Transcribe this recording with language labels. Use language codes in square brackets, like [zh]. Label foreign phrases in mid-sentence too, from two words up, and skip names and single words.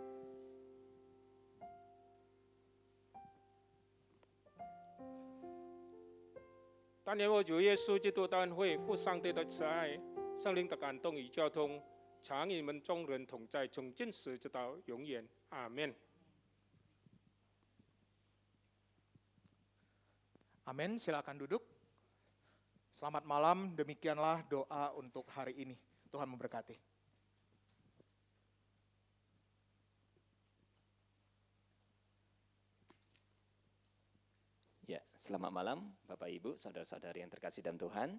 [zh] 但愿我主耶稣基督的恩惠、父上帝的慈爱、圣灵的感动与交通，常与你们众人同在，从今时直到永远。阿门。 [id] Amin, silakan duduk. Selamat malam, demikianlah doa untuk hari ini. Tuhan memberkati. Ya, selamat malam Bapak Ibu, saudara-saudari yang terkasih dalam Tuhan.